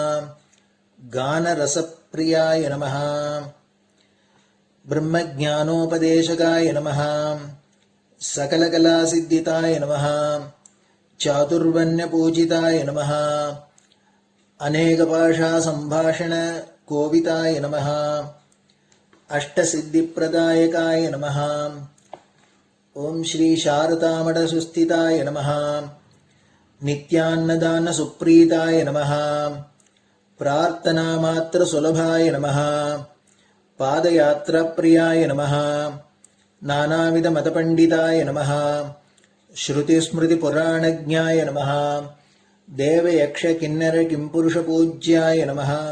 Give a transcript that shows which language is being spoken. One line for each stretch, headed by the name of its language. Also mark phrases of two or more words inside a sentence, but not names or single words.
Sanskrit: ಗಾನರಸಪ್ರಿಯಾಯ ನಮಃ ಬ್ರಹ್ಮಜ್ಞಾನೋಪದೇಶಕಾಯ ನಮಃ ಸಕಲಕಲಾಸಿದ್ಧಿತಾಯ ನಮಃ ಚಾತುರ್ವರ್ಣ್ಯಪೂಜಿತಾಯ ನಮಃ ಅನೇಕಭಾಷಾ ಸಂಭಾಷಣ ಕೋವಿತಾಯ ನಮಃ ಅಷ್ಟಸಿದ್ಧಿಪ್ರದಾಯಕಾಯ ನಮಃ ಓಂ ಶ್ರೀ ಶಾರದಾಮಠ ಸುಸ್ಥಿತಾಯ ನಮಃ ನಿತ್ಯಾನ್ನದಾನ ಸುಪ್ರೀತಾಯ ನಮಃ ಪ್ರಾರ್ಥನಾ ಮಾತ್ರ ಸುಲಭಾಯ ನಮಃ ಪಾದಯಾತ್ರಾ ಪ್ರಿಯಾಯ ನಮಃ ನಾನಾವಿಧ ಮತಪಂಡಿತಾಯ ನಮಃ ಶ್ರುತಿ ಸ್ಮೃತಿ ಪುರಾಣಜ್ಞಾಯ ನಮಃ ದೇವಯಕ್ಷ ಕಿನ್ನರ ಕಿಂಪುರುಷ ಪೂಜ್ಯಾಯ ನಮಃ